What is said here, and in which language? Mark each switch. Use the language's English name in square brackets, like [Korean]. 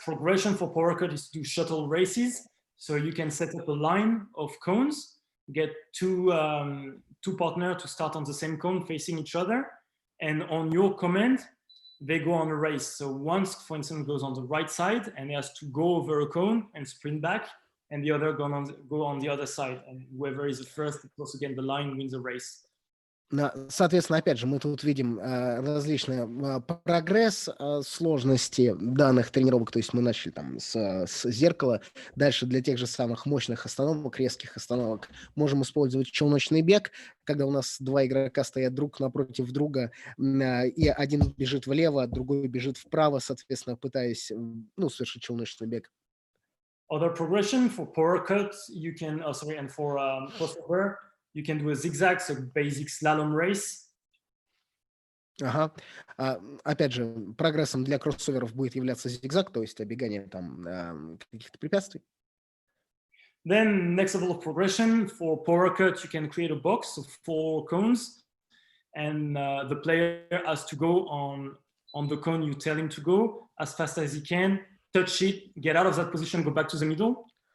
[English] Progression for power cut is to do shuttle races. So you can set up a line of cones, get two partners to start on the same cone facing each other. And on your command, they go on a race. So one, for instance, goes on the right side and he has to go over a cone and sprint back, and the other go on the other side. And whoever is the first to cross again the line wins the race. [Russian] Соответственно, опять же, мы тут видим различный прогресс сложности данных тренировок. То есть мы начали там с зеркала. Дальше для тех же самых мощных остановок, резких остановок можем использовать челночный бег, когда у нас два игрока стоят друг напротив друга, и один бежит влево, другой бежит вправо, соответственно, пытаясь совершить челночный бег. [English] Other progression for power cut, you can, and for crossover, you can do a zigzag, so basic slalom race. Ага. [Russian] Опять же, прогрессом для кроссоверов будет являться зигзаг, то есть оббегание там каких-то препятствий. [English] Then next level of progression for power cut, you can create a box of 4 cones, and the player has to go on the cone you tell him to go as fast as he can, touch it, get out of that position, go back to the middle.